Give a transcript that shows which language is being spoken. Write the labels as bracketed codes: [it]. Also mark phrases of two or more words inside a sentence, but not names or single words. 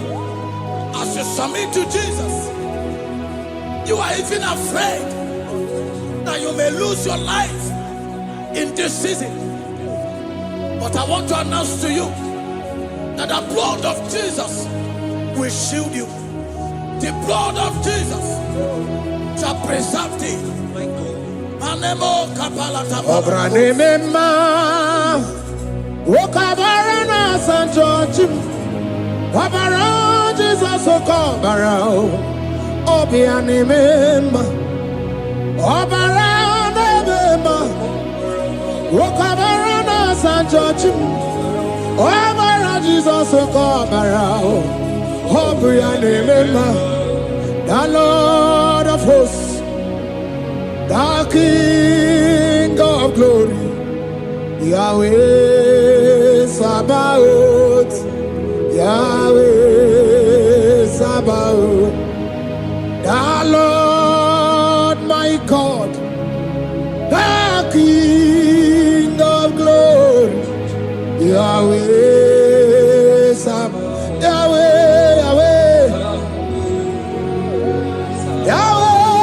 [en] As you submit to Jesus, you are even afraid that you may lose your life in this season. But I want to announce to you that the blood of Jesus will shield you. The blood of Jesus shall preserve thee. Manemo kapala tapala. Obranimema Wokabarana San George Wabara Jesus Okobara Obianimema Obaranimema Wokabarana San George Wabara Jesus Okobara Obianimema the Lord of hosts, the King of glory, Yahweh Sabaoth, Yahweh Sabaoth, the Lord my God, the King of glory, Yahweh Sabaoth, Yahweh, Yahweh.